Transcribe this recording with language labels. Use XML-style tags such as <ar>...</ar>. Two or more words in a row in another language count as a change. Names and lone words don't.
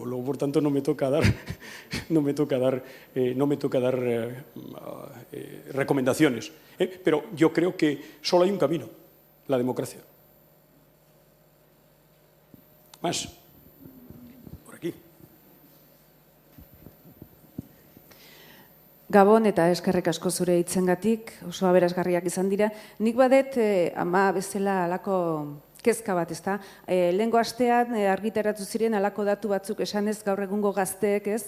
<es>Luego, por tanto, no me toca dar recomendaciones. Pero yo creo que solo hay un camino. La democracia. Más. Por aquí.</es> <eu>Gabon eta eskerrik asko zure hitzengatik, oso aberasgarriak izan dira. Nik badet ama bezala alako kezka bat, ezta? Lehengo astean argitaratu ziren alako datu batzuk esanez gaur egungo gazteek, ez?</eu>